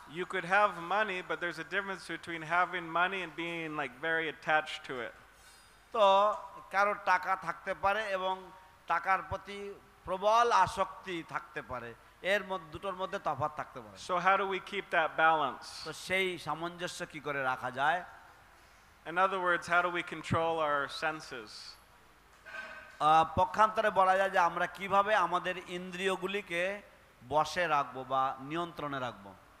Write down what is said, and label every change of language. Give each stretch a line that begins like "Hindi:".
English: You could have money, but there's a difference between having money and being like very attached to it.
Bangla: তো কারো টাকা থাকতে পারে এবং টাকার প্রতি প্রবল আসক্তি থাকতে পারে, এর মধ্যে দুটোর মধ্যে তফাৎ থাকতে পারে।
English: So how do we keep that balance?
Bangla: তো সেই সামঞ্জস্য কি করে রাখা যায়?
English: In other words, how do we control our senses?
Bangla: পক্ষান্তরে বলা যায় যে আমরা কিভাবে আমাদের ইন্দ্রিয়গুলিকে বশে রাখবো বা নিয়ন্ত্রণে রাখবো।